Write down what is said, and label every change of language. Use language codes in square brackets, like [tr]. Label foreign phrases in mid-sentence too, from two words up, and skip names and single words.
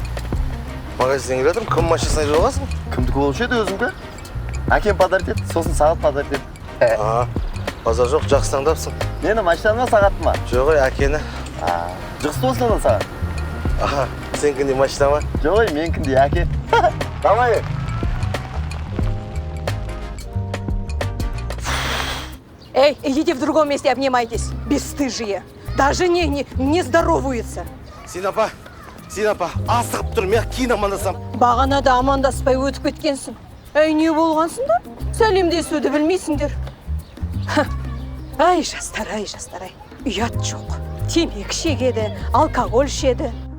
[kk] Магазиннен келе жатырмын, кім машинасына келе жатсың? Кімдікі болушы еді өзіңді? Әкем подарит еді, сосын сағат подарит еді. Базар жоқ, жақсы таңдапсың. Мені машинаны ма, сағатты ма? Жоқ, әкені. Жұқсы болсын одан саған. Сенкінде машина ма? Жоқ, менкінде әке. [ru] Давай. Идите в другом месте, обнимайтесь. Бесстыжие. Даже не здороваются. [kk] Синапа, асығып тұр, мен кейін амандасам. Бағанада амандаспай өтіп кеткенсің. Не болғансыңдар? Сәлемдесуді білмейсіңдер. Жастар, ұят жоқ. Темекі шегеді, алкоголь ішеді.